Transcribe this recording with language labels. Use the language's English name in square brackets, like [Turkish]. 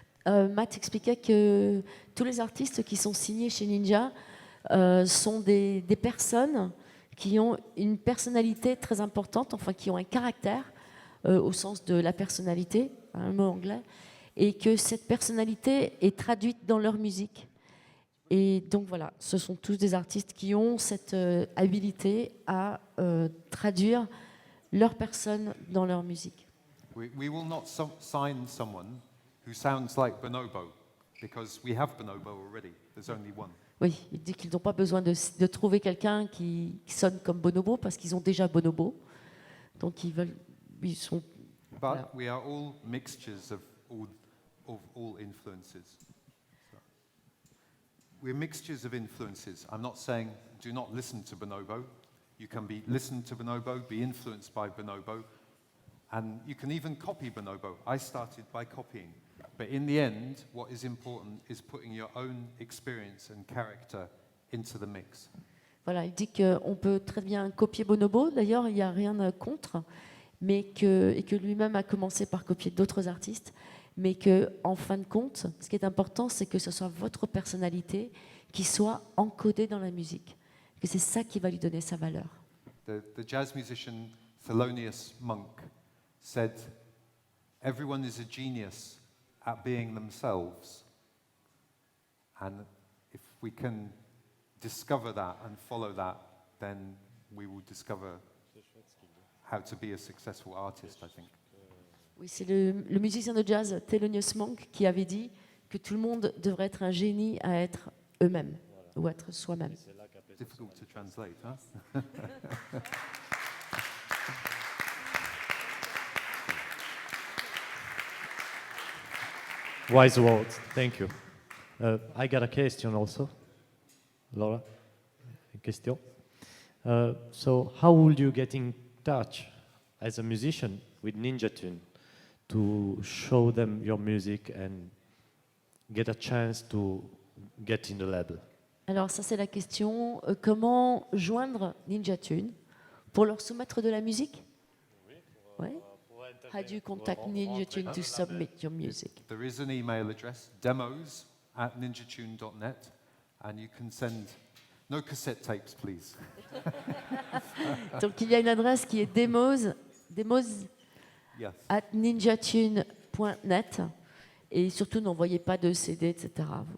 [French] Matt expliquait que tous les artistes qui sont signés chez Ninja sont des personnes qui ont une personnalité très importante, enfin qui ont un caractère au sens de la personnalité, un mot anglais, et que cette personnalité est traduite dans leur musique. Et donc voilà, ce sont tous des artistes qui ont cette habilité à traduire leur personne dans leur musique. [English] we will not sign someone who sounds like Bonobo, because we have Bonobo already. There's only one. [French] Oui, il dit qu'ils n'ont pas besoin de trouver quelqu'un qui sonne comme Bonobo parce qu'ils ont déjà Bonobo. Donc ils sont. [English] But [French] Voilà. [English] we are all mixtures of all influences. We're mixtures of influences. I'm not saying do not listen to Bonobo. You can listen to Bonobo, be influenced by Bonobo, and you can even copy Bonobo. I started by copying. But in the end, what is important is putting your own experience and character into the mix. [French] Voilà, il dit qu'on peut très bien copier Bonobo. D'ailleurs, il n'y a rien contre, et que lui-même a commencé par copier d'autres artistes, mais que, en fin de compte, ce qui est important, c'est que ce soit votre personnalité qui soit encodée dans la musique, que c'est ça qui va lui donner sa valeur. [English] The jazz musician Thelonious Monk said, "Everyone is a genius at being themselves." And if we can discover that and follow that, then we will discover how to be a successful artist, I think. [French] Oui, c'est le musicien de jazz Thelonious Monk qui avait dit que tout le monde devrait être un génie à être eux-mêmes, ou être soi-même. [English] Difficult to translate, huh? Wise words, thank you. I got a question also. Laura, a question. So how would you get in touch as a musician with Ninja Tune to show them your music and get a chance to get in the label? [French] Alors ça c'est la question, comment joindre Ninja Tune pour leur soumettre de la musique? Oui. [English] How do you contact Ninja Tune to submit your music? There is an email address, demos@ninjatune.net, and you can send no cassette tapes, please. [French] Donc il y a une adresse qui est demos [English] Yes. [French] @ninjatune.net et surtout n'envoyez pas de CD, etc.